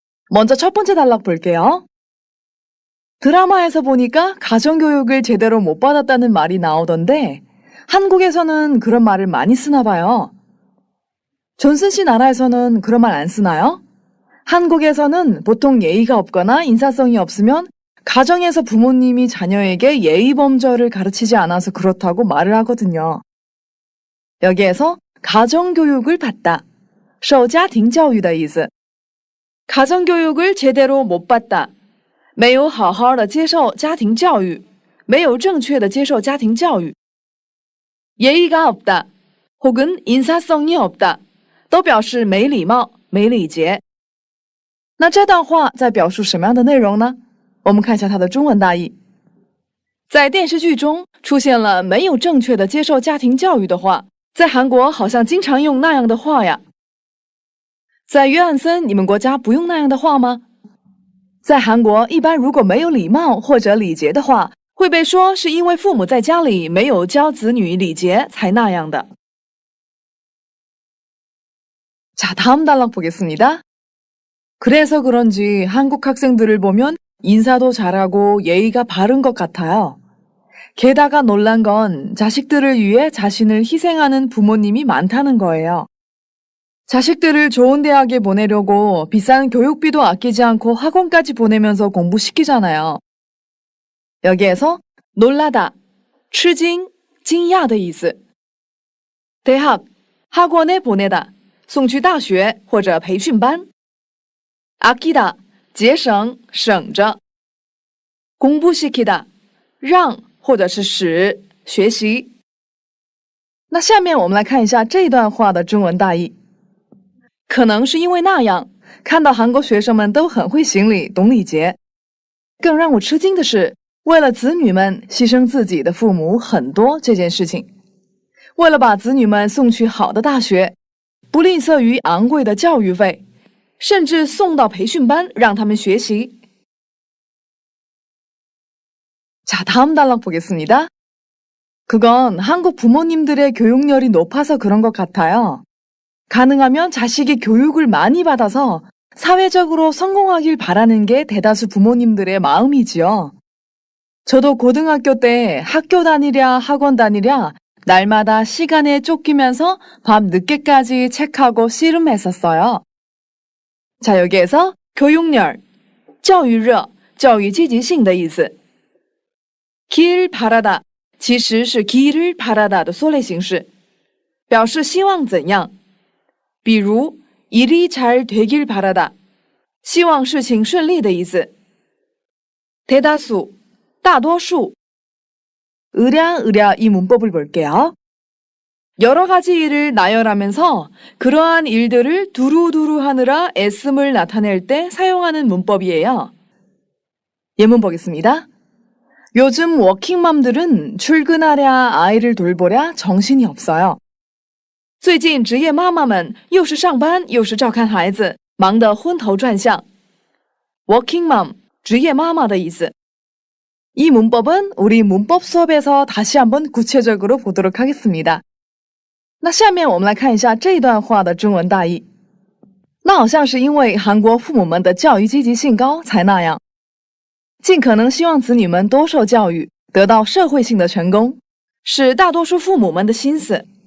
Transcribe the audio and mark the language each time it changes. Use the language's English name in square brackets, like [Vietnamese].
[Korean] 먼저 첫 번째 단락 볼게요. 드라마에서 보니까 가정교육을 제대로 못 받았다는 말이 나오던데 한국에서는 그런 말을 많이 쓰나 봐요. 존슨 씨 나라에서는 그런 말 안 쓰나요? 한국에서는 보통 예의가 없거나 인사성이 없으면 가정에서 부모님이 자녀에게 예의범절을 가르치지 않아서 그렇다고 말을 하거든요. 여기에서 가정교육을 받다, [Chinese] 受家庭教育的意思. [Korean] 가정교육을 제대로 못 받다, [Chinese] 没有好好的接受家庭教育，没有正确的接受家庭教育. [Korean] 예의가 없다, 혹은 인사성이 없다, [Chinese] 都表示没礼貌、没礼节。那这段话在表述什么样的内容呢？我们看一下它的中文大意。在电视剧中出现了没有正确的接受家庭教育的话，在韩国好像经常用那样的话呀。在约翰森，你们国家不用那样的话吗？在韩国，一般如果没有礼貌或者礼节的话，会被说是因为父母在家里没有教子女礼节才那样的。 [Korean] 자, 다음 단락 보겠습니다. 그래서 그런지 한국 학생들을 보면 인사도 잘하고 예의가 바른 것 같아요. 게다가 놀란 건 자식들을 위해 자신을 희생하는 부모님이 많다는 거예요. 자식들을 좋은 대학에 보내려고 비싼 교육비도 아끼지 않고 학원까지 보내면서 공부시키잖아요. 여기에서 놀라다, [Chinese] 吃惊, 惊讶的意思. [Korean] 대학, 학원에 보내다, [Chinese] 送去大学或者培训班. 아끼다, 节省, 省着. 공부시키다, 让或者是使学习。那下面我们来看一下这段话的中文大意。可能是因为那样，看到韩国学生们都很会行礼、懂礼节。更让我吃惊的是，为了子女们牺牲自己的父母很多这件事情。为了把子女们送去好的大学，不吝啬于昂贵的教育费，甚至送到培训班让他们学习。 [Korean] 자, 다음 단락 보겠습니다. 그건 한국 부모님들의 교육열이 높아서 그런 것 같아요. 가능하면 자식이 교육을 많이 받아서 사회적으로 성공하길 바라는 게 대다수 부모님들의 마음이지요. 저도 고등학교 때 학교 다니랴 학원 다니랴 날마다 시간에 쫓기면서 밤 늦게까지 책하고 씨름했었어요. 자, 여기에서 교육열, [Chinese] 教育热,教育积极性的意思。 길 바라다 其实是 길을 바라다的缩类形式，表示希望怎样。比如 [Korean] 일이 잘 되길 바라다 [Chinese] 希望事情顺利的意思。 [Korean] 대다수 大多数。 으랴으랴 이 문법을 볼게요. 여러 가지 일을 나열하면서 그러한 일들을 두루두루 하느라 애씀을 나타낼 때 사용하는 문법이에요. 예문 보겠습니다. 요즘 워킹맘들은 출근하랴 아이를 돌보랴 정신이 없어요. [Chinese] 最近职业妈妈们又是上班又是照看孩子，忙得昏头转向。 Working mom, 职业妈妈的意思。 [Korean] 이 문법은 우리 문법 수업에서 다시 한번 구체적으로 보도록 하겠습니다. [Chinese] 那下面我们来看一下这段话的中文大意。那好像是因为韩国父母们的教育积极性高才那样。尽可能希望子女们多受教育，得到社会性的成功，是大多数父母们的心思。